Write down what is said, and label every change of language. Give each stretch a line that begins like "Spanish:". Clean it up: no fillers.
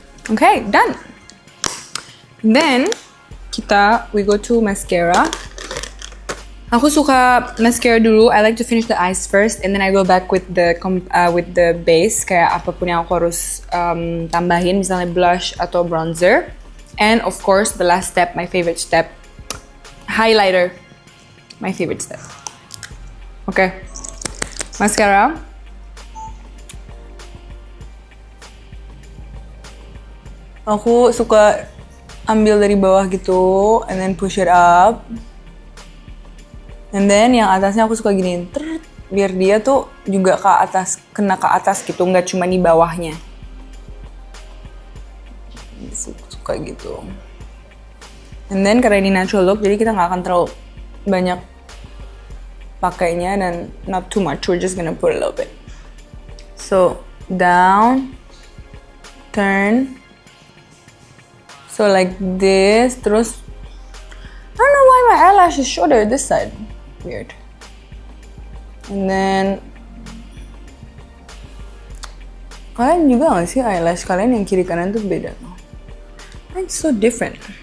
English: Okay, done. Then we go to mascara.
Indonesian: Aku suka mascara dulu.
English: I like to finish the eyes first, and then I go back with the base.
Indonesian: Kayak apapun yang aku harus tambahin, misalnya blush atau bronzer.
English: And of course, the last step, my favorite step, highlighter. My favorite step. Okay, mascara.
Indonesian: Aku suka ambil dari bawah gitu,
English: and then push it up.
Indonesian: And then yang atasnya aku suka giniin, biar dia tuh juga ke atas, kena ke atas gitu, nggak cuma di bawahnya. Suka gitu. And then karena ini natural look, jadi kita nggak akan terlalu banyak pakainya dan
English: not too much. We're just gonna put a little bit. So down, turn. So like this.
Indonesian: Terus
English: I don't know why my eyelash is shorter this side.
Indonesian: Weird. And then kalian juga nggak sih eyelash kalian yang kiri kanan tuh beda?
English: It's so different.